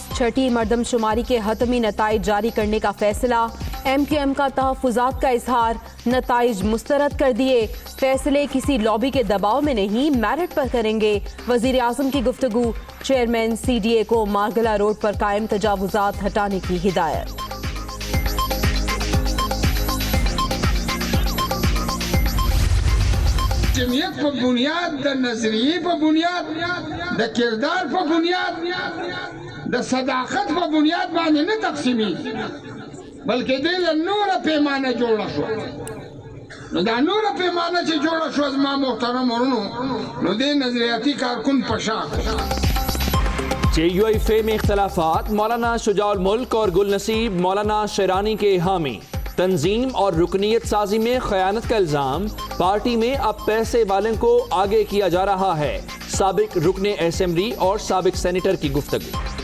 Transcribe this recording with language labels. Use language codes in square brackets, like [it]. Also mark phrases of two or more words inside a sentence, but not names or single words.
[ur] چھٹی مردم شماری کے حتمی نتائج جاری کرنے کا فیصلہ. MQM کا تحفظات کا اظہار. نتائج مسترد کر دیے. فیصلے کسی لابی کے دباؤ میں نہیں, میرٹ پر کریں گے. وزیر اعظم کی گفتگو. چیئرمین CDA کو مارگلہ روڈ پر قائم تجاوزات ہٹانے کی ہدایت. [ps] جمعیت پر بنیاد, دا نظریه پر بنیاد, دا کردار پر بنیاد, دا صداقت پر بنیاد باندې نه تقسیمی, بلکې دې له نوره پیمانه جوړه شو. نو دا نوره پیمانه چې جوړه شو زما محترم ورونو, نو دې نظریاتي کارکن پشاک. [ur] JUIFA میں اختلافات. مولانا شجاع الملک اور گل نصیب مولانا شیرانی کے حامی. تنظیم اور رکنیت سازی میں خیانت کا الزام. پارٹی میں اب پیسے والوں کو آگے کیا جا رہا ہے. سابق رکن اسمبلی اور سابق سینیٹر کی گفتگو.